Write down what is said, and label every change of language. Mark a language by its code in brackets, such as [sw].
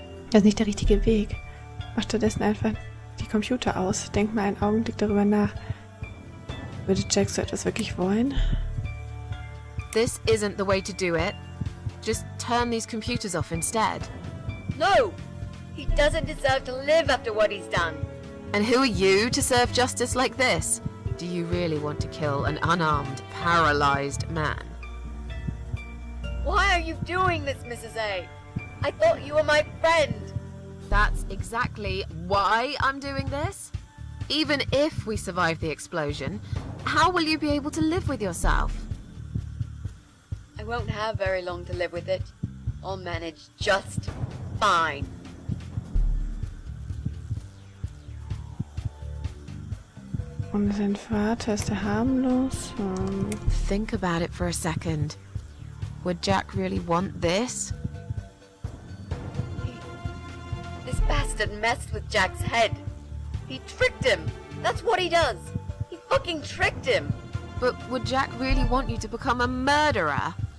[de] Das ist nicht der richtige Weg. Mach stattdessen einfach die Computer aus. Denk mal einen Augenblick darüber nach. Würde Jack so etwas wirklich wollen? [en] This isn't the way to do it. Just turn these computers off instead. No! He doesn't deserve to live after what he's done. And who are you to serve justice like this? Do you really want to kill an unarmed, paralyzed man? Why are you doing this, Mrs. A? I thought you were my friend. That's exactly why I'm doing this. Even if we survive the explosion, how will you be able to live with yourself? I won't have very long to live with it. I'll manage just fine. [de] Und sein Vater, ist er harmlos? [en] Think about it for a second. Would Jack really want this? This bastard messed with Jack's head. He tricked him. That's what he does. He fucking tricked him. But would Jack really want you to become a murderer?